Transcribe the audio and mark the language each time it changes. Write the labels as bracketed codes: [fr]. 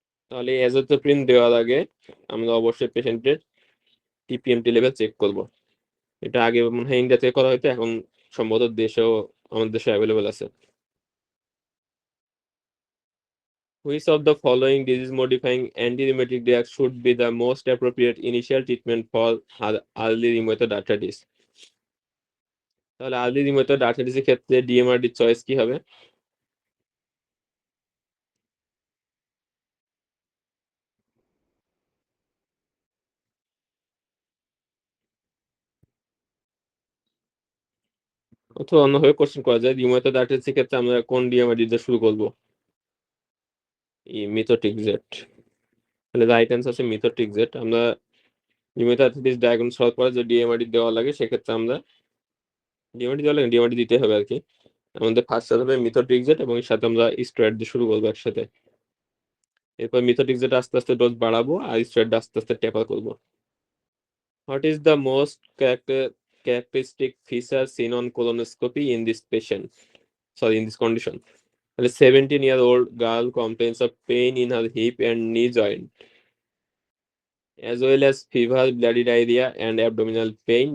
[bn] তাহলে অ্যাজোথ্রোপিন দেওয়ার আগে আমরা অবশ্যই পেশেন্টের টিপিএমটি লেভেল চেক করব। এটা আগে মনে হয় ইন্ডিয়াতে করা হয়তো, এখন সম্ভবত দেশেও, আমাদের দেশে অ্যাভেলেবল আছে। [en] Which of the following disease modifying anti-rheumatic drugs should be the most appropriate initial treatment for early rheumatoid arthritis? [bn] তাহলে আর্লি রিউমাটয়েড আর্থ্রাইটিসের ক্ষেত্রে ডিএমআরডি চয়েস কি হবে? অথবা অন্যভাবে কোশ্চেন করা যায়, রিউমাটয়েড আর্থ্রাইটিসের ক্ষেত্রে আমরা কোন ডিএমআরডি দিয়ে শুরু করব? মিথোট্রিক্সেট। তাহলে রাইট অ্যান্সার হচ্ছে মিথোট্রিক্সেট। আমরা রিউমাটয়েড আর্থ্রাইটিস ডায়াগনোস হওয়ার পরে যে ডিএমআরডি দেওয়া লাগে সেক্ষেত্রে আমরা ডিএমআরডি দেওয়া লাগে, ডিএমআরডি দিতে হবে আর কি। আমাদের ফার্স্ট হবে মিথোট্রিক্সেট এবং এর সাথে আমরা স্টেরয়েড দিয়ে শুরু করবো একসাথে। এরপর মিথোট্রিক্সেট আস্তে আস্তে ডোজ বাড়াবো আর স্টেরয়েড আস্তে আস্তে টেপার করবো। [en] What is the most characteristic feature seen on colonoscopy in this patient? Sorry, in this condition. A 17-year-old girl complains of pain in her hip and knee joint, as well as fever, bloody diarrhea, and abdominal pain.